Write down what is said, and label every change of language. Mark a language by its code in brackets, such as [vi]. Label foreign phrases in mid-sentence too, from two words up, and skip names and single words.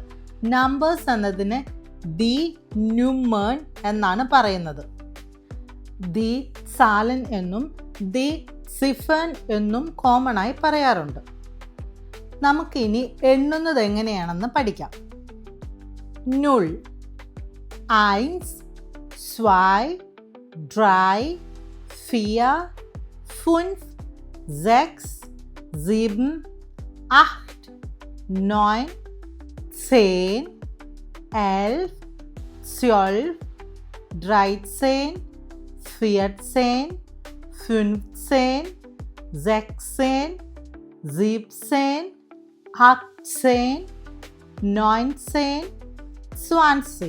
[ml] നമ്പേഴ്സ് എന്നതിന് [de] die Nummern [ml] എന്നാണ് പറയുന്നത്. [de] die Zahlen [ml] എന്നും [de] die Ziffern [ml] എന്നും കോമൺ ആയി പറയാറുണ്ട്. നമുക്കിനി എണ്ണുന്നത് എങ്ങനെയാണെന്ന് പഠിക്കാം. [de] നുൾ, eins, zwei, drei, vier, fünf, sechs, sieben, acht, neun, 10, 11, 12, 13, 14, 15, 16, 17, 18, 19, 20.